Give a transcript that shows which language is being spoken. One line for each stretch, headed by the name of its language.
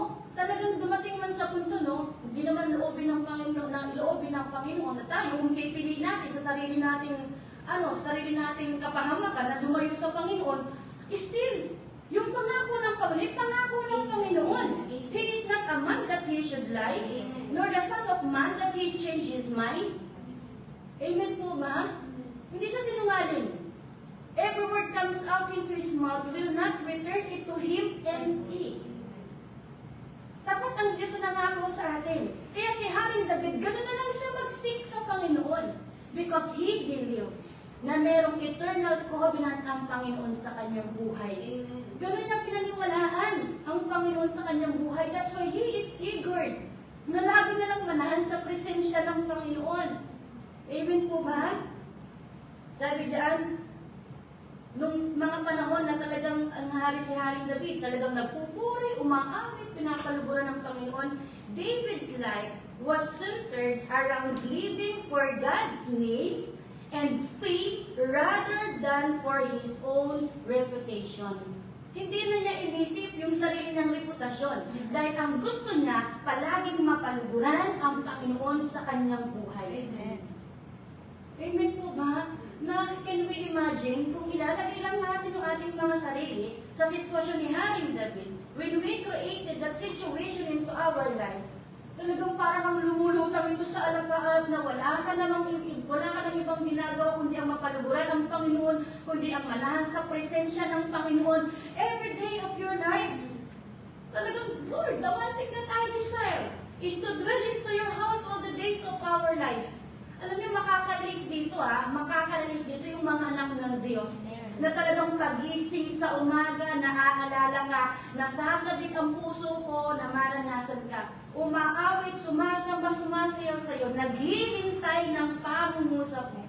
Filipino: Talagang dumating man sa punto, no? Hindi naman loobin ng Panginoon na tayo, kung pipili natin sa sarili nating kapahamakan na lumayo sa Panginoon, still, yung pangako ng Panginoon,
English: He is not a man that He should lie, nor the son of man that He change His mind.
Filipino: Amen po ba? Hindi siya sinungaling.
English: Every word comes out into His mouth will not return it to Him empty.
Filipino: Dapat ang Diyos na nangako sa atin. Kaya si Haring David, gano'n na lang siya mag-seek sa Panginoon.
English: Because he believed
Filipino: na merong
English: eternal covenant
Filipino: ang Panginoon sa kanyang buhay. Gano'n ang pinaniwalaan ang Panginoon sa kanyang buhay.
English: That's why he is eager
Filipino: na lagi na lang manahan sa presensya ng Panginoon. Amen po ba? Sabi diyan, nung mga panahon na talagang ang si Haring David, talagang nagpupuri, umaawit, pinapaluguran ng Panginoon,
English: David's life was centered around living for God's name and faith rather than for his own reputation.
Filipino: Hindi na niya inisip yung sarili niyang reputasyon dahil ang gusto niya palaging mapaluguran ang Panginoon sa kanyang buhay. Amen. Amen po ba? Na
English: can we imagine
Filipino: kung ilalagay lang natin yung ating mga sarili sa sitwasyon ni Haring David,
English: when we created that situation into our life,
Filipino: talagang parang ang lumulutang ito sa alapaap na wala ka nang ibang ginagawa kundi ang mapaluguran ng Panginoon, kundi ang manahan sa presensya ng Panginoon
English: every day of your lives.
Filipino: Talagang,
English: Lord, the one thing that I desire is to dwell into your house all the days of our lives.
Filipino: Alam niyo, makaka-relate dito yung mga anak ng Diyos na talagang pagising sa umaga, naaalala ka, nasasabik ang puso ko na maranasan ka. Umaawit, sumasamba, sumasayaw sa'yo, naghihintay ng pangungusap mo.